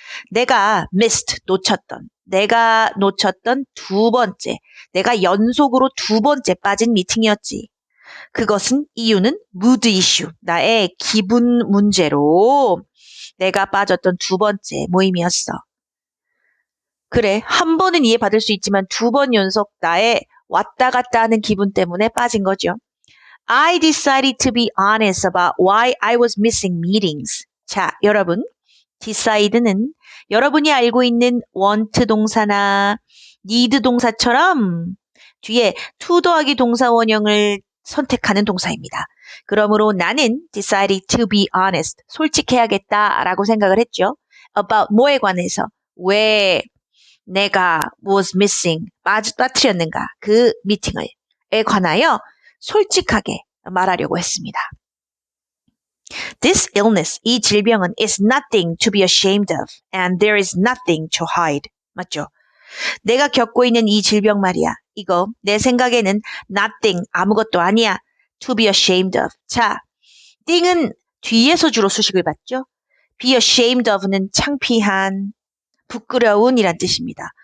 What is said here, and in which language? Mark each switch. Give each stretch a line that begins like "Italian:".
Korean: 내가 missed, 내가 놓쳤던 두 번째, 내가 연속으로 두 번째 빠진 미팅이었지. 그것은 이유는 mood issue, 나의 기분 문제로 내가 빠졌던 두 번째 모임이었어. 그래, 한 번은 이해받을 수 있지만 두 번 연속 나의 왔다 갔다 하는 기분 때문에 빠진 거죠.
English: I decided to be honest about why I was missing meetings.
Korean: 자, 여러분, decide는 여러분이 알고 있는 want 동사나 need 동사처럼 뒤에 to 더하기 동사 원형을 선택하는 동사입니다. 그러므로 나는
English: decided to be honest,
Korean: 솔직해야겠다라고 생각을 했죠. about 뭐에 관해서, 왜 내가
English: was missing,
Korean: 빠뜨렸는가, 그 미팅을에 관하여 솔직하게 말하려고 했습니다.
English: This illness,
Korean: 이 질병은
English: is nothing to be ashamed of and there is nothing to hide.
Korean: 맞죠? 내가 겪고 있는 이 질병 말이야. 이거 내 생각에는 nothing, 아무것도 아니야.
English: To be ashamed of.
Korean: 자, thing은 뒤에서 주로 수식을 받죠.
English: Be ashamed of
Korean: 는 창피한, 부끄러운 이란 뜻입니다.